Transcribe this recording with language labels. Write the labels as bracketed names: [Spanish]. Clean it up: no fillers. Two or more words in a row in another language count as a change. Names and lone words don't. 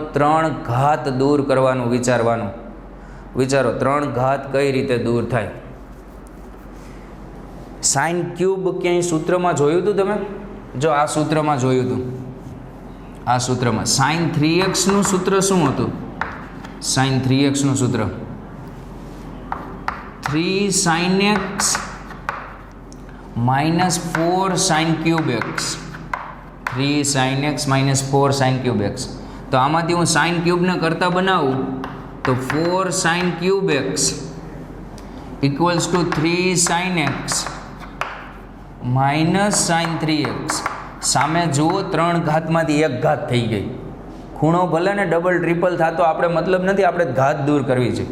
[Gujarati] 3 ઘાત દૂર કરવાનું. વિચારો 3 ઘાત કઈ રીતે દૂર થાય? [English] sin cube [Gujarati] ક્યાંય સૂત્રમાં જોયું હતું તમે? જો આ સૂત્રમાં જોયું હતું. આ સૂત્રમાં [English] sin 3x [Gujarati] નું સૂત્ર શું હતું? [English] sin 3x [Gujarati] નું સૂત્ર [English] 3 sin x - 4 sin cube x. 3 sin x - 4 sin cube x. [Gujarati] તો આમાંથી હું [English] sin cubeને [Gujarati] કરતા બનાવું તો [English] 4 sin cube x = 3 sin x - sin 3x. [Gujarati] સામે જુઓ, 3 ઘાતમાંથી 1 ઘાત થઈ ગઈ. ખૂણો ભલે ને [English] double triple [Gujarati] થતો આપણે મતલબ નથી, આપણે ઘાત દૂર કરવી છે.